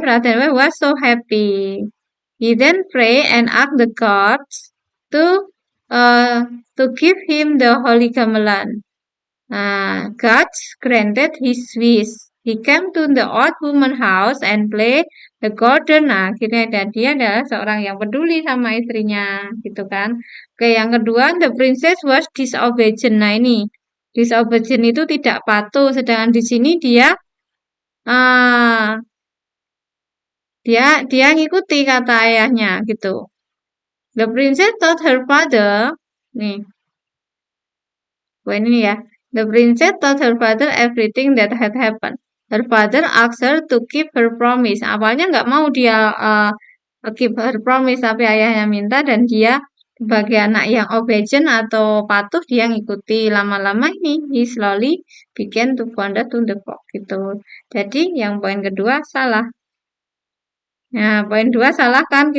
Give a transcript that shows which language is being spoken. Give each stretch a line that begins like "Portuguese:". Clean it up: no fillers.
English: Raden Putra was so happy. He then prayed and asked the gods to uh, to give him the holy gamelan. God granted his wish. He came to the old woman house and played the garden.
Indonesian: Nah, akhirnya dia adalah seorang yang peduli sama istrinya, gitu kan. Oke, yang kedua,
English: the princess was disobedient.
Indonesian: Nah, ini disobedient itu tidak patuh, sedangkan di sini dia uh, dia ngikuti kata ayahnya, gitu.
English: The princess told her father,
Indonesian: nih, poin ini ya.
English: The princess told her father everything that had happened. Her father asked her to keep her promise.
Indonesian: Awalnya nggak mau dia
English: keep her promise,
Indonesian: tapi ayahnya minta dan dia sebagai anak yang obedient atau patuh dia ngikuti. Lama-lama ini
English: he slowly began to wander to the box gitu.
Indonesian: Jadi yang poin kedua salah. Nah, poin 2 salah kan?